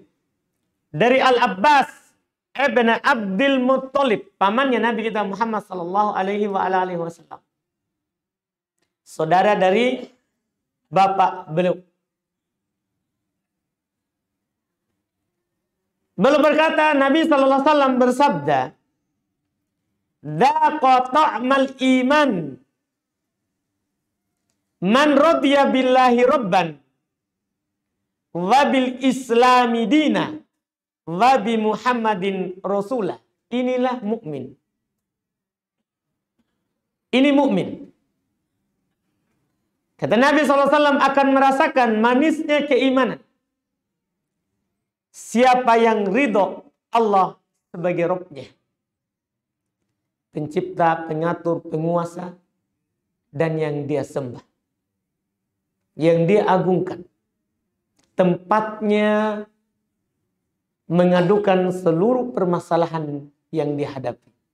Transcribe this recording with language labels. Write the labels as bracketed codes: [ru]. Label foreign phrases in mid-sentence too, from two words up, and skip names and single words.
[id] Dari Al-Abbas ibn Abdul Muttalib, pamannya Nabi kita Muhammad SAW. Saudara dari bapak beliau. Beliau berkata, Nabi SAW bersabda, [ar] "ذاق طعم الإيمان من رضي بالله ربا وبالإسلام دينا وبمحمد رسولا." [id] Inilah mukmin. Ini mukmin. Kata Nabi SAW akan merasakan manisnya keimanan siapa yang ridho Allah sebagai Rabb-nya, pencipta, pengatur, penguasa, dan yang dia sembah, yang dia agungkan, tempatnya mengadukan seluruh permasalahan yang dihadapi.